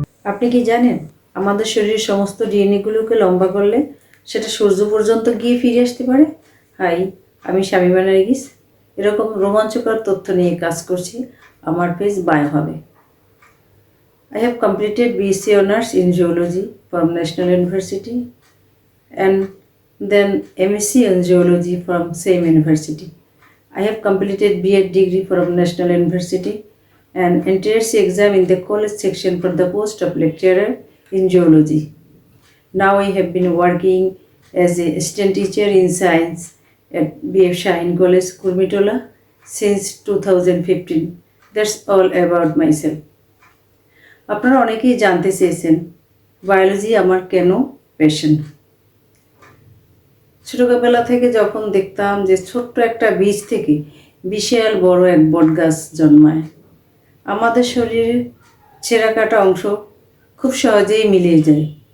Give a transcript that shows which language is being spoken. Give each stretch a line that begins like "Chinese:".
Bangla: আপনি কি জানেন আমাদের শরীরের সমস্ত ডিএনএগুলোকে লম্বা করলে সেটা সূর্য পর্যন্ত গিয়ে ফিরে আসতে পারে? হাই, আমি শামিমা নার্গিস। এরকম রোমাঞ্চকর তথ্য নিয়ে কাজ করছি আমার page বায়োহাবে।
English: I have completed BSc Honours in Geology from National University and then MSc in Geology from same university. I have completed B.Ed degree from National University and entrance exam in the college section for the post of lecturer in geology. Now I have been working as a assistant teacher in science at B.F. Shaheen College, Kurmitola since 2015. That's all about myself.
Bangla: আপনারা অনেকেই জানতে চেয়েছেন biology আমার কেন passion. ছোটবেলা থেকে যখন দেখতাম যে ছোট্ট একটা বীজ থেকে বিশাল বড় এক বটগাছ জন্মায়, আমাদের শরীরের ছেঁড়া কাটা অংশ খুব সহজেই মিলিয়ে যায়।